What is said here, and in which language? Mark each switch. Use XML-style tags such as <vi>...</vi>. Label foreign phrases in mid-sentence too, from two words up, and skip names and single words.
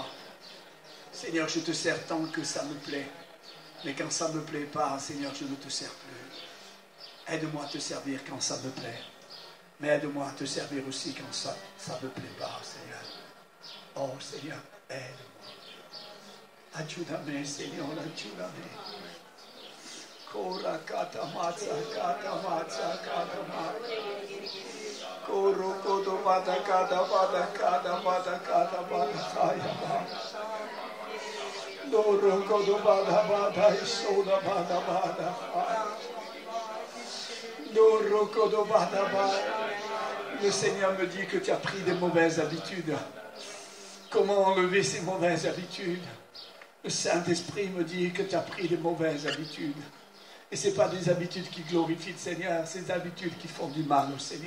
<fr>Seigneur, je te sers tant que ça me plaît. Mais quand ça ne me plaît pas, Seigneur, je ne te sers plus. Aide-moi à te servir quand ça me plaît. Mais aide-moi à te servir aussi quand ça ne me plaît pas, Seigneur. Oh, Seigneur, aide-moi.</fr> <it>Aiutami, Seigneur, aiutami. Kora kata matza, kata matza, kata matza. Koro kodo bada kada bada kada bada kada bada kaya bada. Doro kodo bada bada isoda bada bada. Doro kodo bada bada.</it> <fr>Le Seigneur me dit que tu as pris des mauvaises habitudes. Comment enlever ces mauvaises habitudes? Le Saint-Esprit me dit que tu as pris des mauvaises habitudes. Et ce n'est pas des habitudes qui glorifient le Seigneur, c'est des habitudes qui font du mal au Seigneur.</fr>